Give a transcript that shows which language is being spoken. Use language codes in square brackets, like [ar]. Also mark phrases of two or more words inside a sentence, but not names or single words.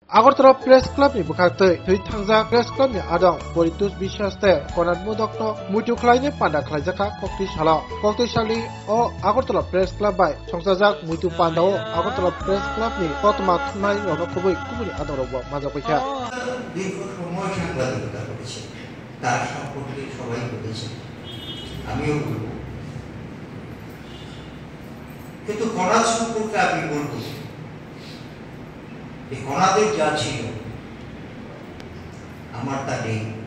[trp] আগরতলা প্রেস ক্লাব ni bukhaktei thei thangja press club ni adong Poritus বিশ্বাস te Konat Mudokno muitu khlaine panda khlaijaka kokti sali o Agortala press club bai songsajak muitu pandao Agortala press club ni kotma thunai rono khoboi kumuni adorobo majapaikha [bn] দীর্ঘ সময় সাংবাদিকতা করেছে তার সম্পর্কে সবাই বলেছে আমিও বলবো কিন্তু কণাদ সম্পর্কে আমি বলবো এই কণাদের যা ছিল আমার তা নেই